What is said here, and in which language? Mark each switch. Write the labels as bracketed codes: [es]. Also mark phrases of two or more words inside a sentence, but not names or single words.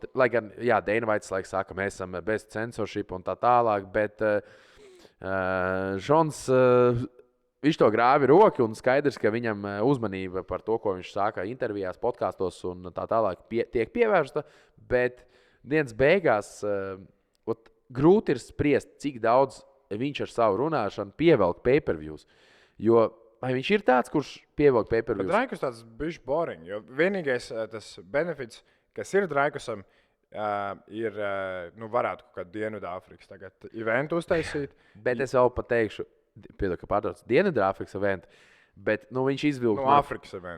[lv] Lai gan, jā, Dana White laikam saka, mēs esam bez censorship un tā tālāk, bet Šons, viņš to grāvi roki un skaidrs, ka viņam uzmanība par to, ko viņš saka intervijās, podkastos un tā tālāk tiek pievērsta, bet dienas beigās grūti ir spriest, cik daudz viņš ar savu runāšanu pievelk pay-per-views, jo vai viņš ir tāds, kurš pievelk pay-per-views? Draikus tāds bišķi boring, jo vienīgais tas benefits, kas ir Draikusam, ir, varētu kaut kādu Dienvidāfrikas tagad eventu uztaisīt. Bet es vēl pateikšu, piedod, ka pārtrauc Dienvidāfrikas eventu, bet viņš izvilktu... No Afrikas eventu.